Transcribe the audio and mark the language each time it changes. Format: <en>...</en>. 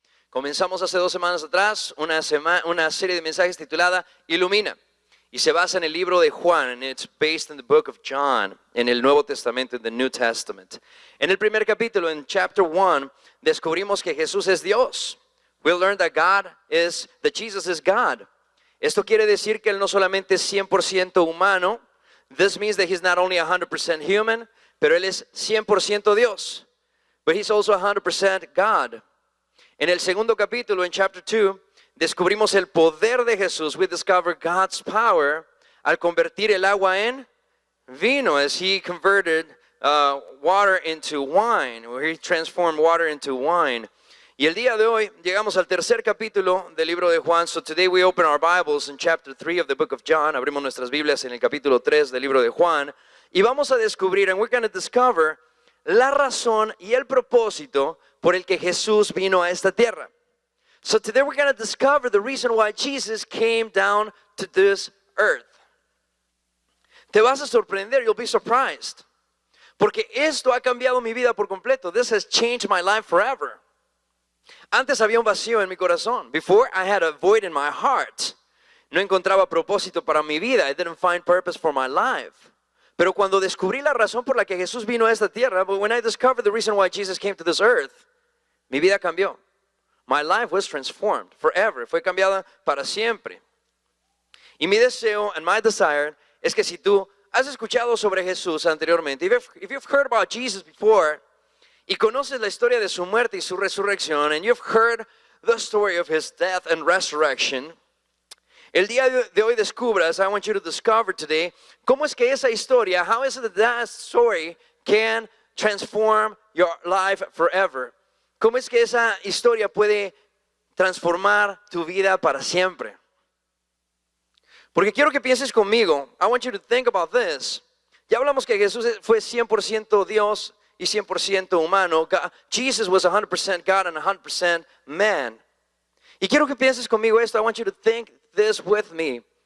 <es>Comenzamos hace 2 semanas atrás una serie de mensajes titulada Ilumina. Y se basa en el libro de Juan,</es> <en>and it's based in the book of John,</en> <es>en el Nuevo Testamento,</es> <en>in the New Testament.</en> <es>En el primer capítulo, en</es> <en>chapter 1,</en> <es>descubrimos que Jesús es Dios.</es> <en>We learned that Jesus is God.</en> <es>Esto quiere decir que Él no solamente es 100% humano.</es> <en>This means that He's not only 100% human,</en> <es>pero Él es 100% Dios.</es> <en>But He's also 100% God.</en> <es>En el segundo capítulo, en</es> <en>chapter 2,</en> <es>descubrimos el poder de Jesús.</es> <en>We discover God's power</en> <es>al convertir el agua en vino,</es> <en>as He converted water into wine, or He transformed water into wine.</en> <es>Y el día de hoy llegamos al tercer capítulo del libro de Juan.</es> <en>So today we open our Bibles in chapter 3 of the book of John.</en> <es>Abrimos nuestras Biblias en el capítulo 3 del libro de Juan. Y vamos a descubrir,</es> <en>and we're going to discover,</en> <es>la razón y el propósito por el que Jesús vino a esta tierra.</es> <en>So today we're going to discover the reason why Jesus came down to this earth.</en> <es>Te vas a sorprender,</es> <en>you'll be surprised.</en> <es>Porque esto ha cambiado mi vida por completo.</es> <en>This has changed my life forever.</en> <es>Antes había un vacío en mi corazón.</es> <en>Before I had a void in my heart.</en> <es>No encontraba propósito para mi vida.</es> <en>I didn't find purpose for my life.</en> <es>Pero cuando descubrí la razón por la que Jesús vino a esta tierra,</es> <en>but when I discovered the reason why Jesus came to this earth,</en> <es>mi vida cambió.</es> <en>My life was transformed forever.</en> <es>Fue cambiada para siempre. Y mi deseo</es> <en>and my desire</en> <es>es que si tú has escuchado sobre Jesús anteriormente,</es> <en>if you've heard about Jesus before,</en> <es>y conoces la historia de su muerte y su resurrección,</es> <en>and you've heard the story of His death and resurrection,</en> <es>el día de hoy descubras,</es> <en>I want you to discover today,</en> <es>cómo es que esa historia,</es> <en>how is it that story can transform your life forever?</en> <es>¿Cómo es que esa historia puede transformar tu vida para siempre? Porque quiero que pienses conmigo.</es> <en>I want you to think about this.</en> <es>Ya hablamos que Jesús fue 100% Dios y 100% humano.</es> <en>Jesus was 100% God and 100% man.</en> <es>Y quiero que pienses conmigo esto.</es> <en>I want you to think this with me.</en>